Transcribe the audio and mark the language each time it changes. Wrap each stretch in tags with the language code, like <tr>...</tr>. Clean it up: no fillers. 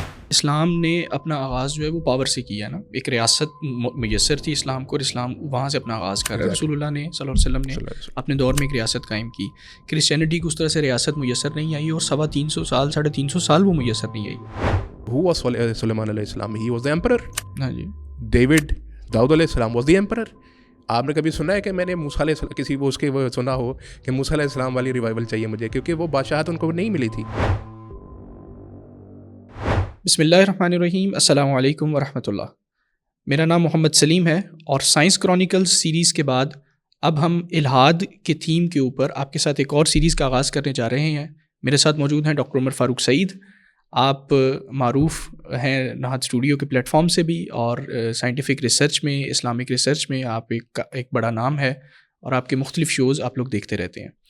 <ur>اسلام نے اپنا آغاز جو ہے وہ پاور سے کیا نا، ایک ریاست میسر تھی اسلام کو، اور اسلام وہاں سے اپنا آغاز کر رہا ہے۔ رسول اللہ نے صلی اللہ علیہ وسلم نے اپنے دور میں ایک ریاست قائم کی۔ کرسچینٹی کو اس طرح سے ریاست میسر نہیں آئی، اور 350 سال 350 سال وہ میسر نہیں آئی۔</ur> <en>Who was Sulaiman علیہ السلام؟ He was the emperor.</en> <ur>ہاں جی، داؤد علیہ السلام</ur> <en>was the emperor.</en> <ur>آپ نے کبھی سنا ہے کہ میں نے موسیٰ علیہ السلام کسی وہ اس کے وہ سنا ہو کہ موسیٰ علیہ السلام والی ریوائول چاہیے مجھے، کیونکہ وہ بادشاہت ان کو نہیں ملی تھی۔ بسم اللہ الرحمن الرحیم، السلام علیکم ورحمۃ اللہ۔ میرا نام محمد سلیم ہے، اور سائنس کرونیکلز سیریز کے بعد اب ہم الہاد کے تھیم کے اوپر آپ کے ساتھ ایک اور سیریز کا آغاز کرنے جا رہے ہیں۔ میرے ساتھ موجود ہیں ڈاکٹر عمر فاروق سعید۔ آپ معروف ہیں نہاد اسٹوڈیو کے پلیٹ فارم سے بھی، اور سائنٹیفک ریسرچ میں، اسلامک ریسرچ میں آپ ایک بڑا نام ہے، اور آپ کے مختلف شوز آپ لوگ دیکھتے رہتے ہیں۔</ur>